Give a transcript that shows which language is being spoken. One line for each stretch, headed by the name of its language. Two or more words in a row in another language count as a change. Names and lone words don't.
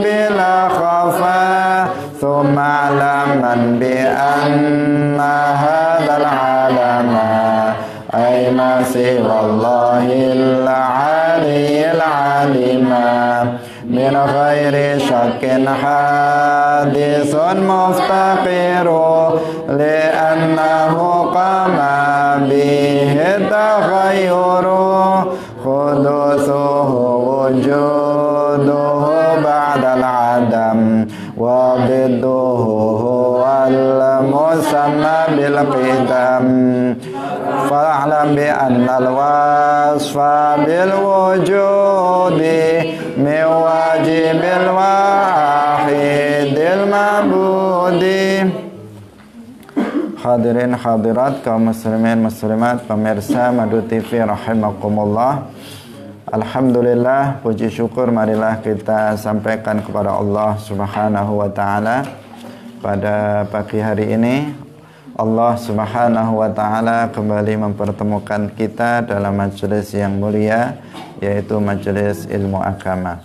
Arabic: بلا خفا ثم اعلمن بأن هذا العالما أي ما سوى الله العلي العليم من غير شك حادث مفتقر لأنه قام به تغير حدوثه وجوده بعد العدم وضده والمسمى بالقدم فاعلم بأن الوصف بالوجود من واجب الواحد واحد المعبود.
Indonesian: Hadirin hadirat kaum muslimin muslimat pemirsa Madu TV rahimakumullah. Alhamdulillah, puji syukur marilah kita sampaikan kepada Allah
Arabic: سبحانه وتعالى
Indonesian: pada pagi hari ini. Allah
Arabic: سبحانه وتعالى
Indonesian: kembali mempertemukan kita dalam majelis yang mulia, yaitu majelis ilmu agama.